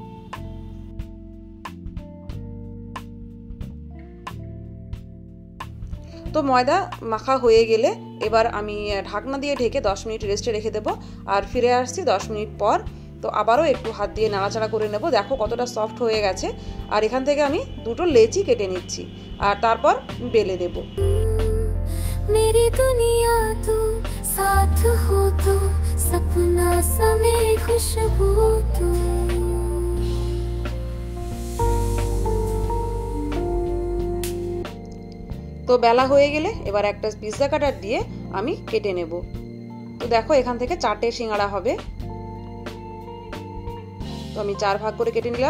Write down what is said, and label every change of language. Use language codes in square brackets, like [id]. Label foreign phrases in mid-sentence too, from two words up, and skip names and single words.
[bn] তো ময়দা মাখা হয়ে গেলে এবার আমি ঢাকনা দিয়ে ঢেকে 10 মিনিট রেস্টে রেখে দেব। আর ফিরে আসছি 10 মিনিট পর। তো আবারও একটু হাত দিয়ে নাড়াচাড়া করে নেব। দেখো কতটা সফট হয়ে গেছে। আর এখান থেকে আমি 2টো লেচি কেটে নিচ্ছি আর তারপর বেলে দেব। [hi] मेरी दुनिया तू साथ हो तो सपना समे खुशबू तू। [bn] তো বেলা হয়ে গেলে এবার একটা [en] pizza cutter [bn] দিয়ে আমি কেটে নেব। তো দেখো এখান থেকে 4টে সিঙ্গাড়া হবে। তো আমি 4 ভাগ করে কেটে নিলাম।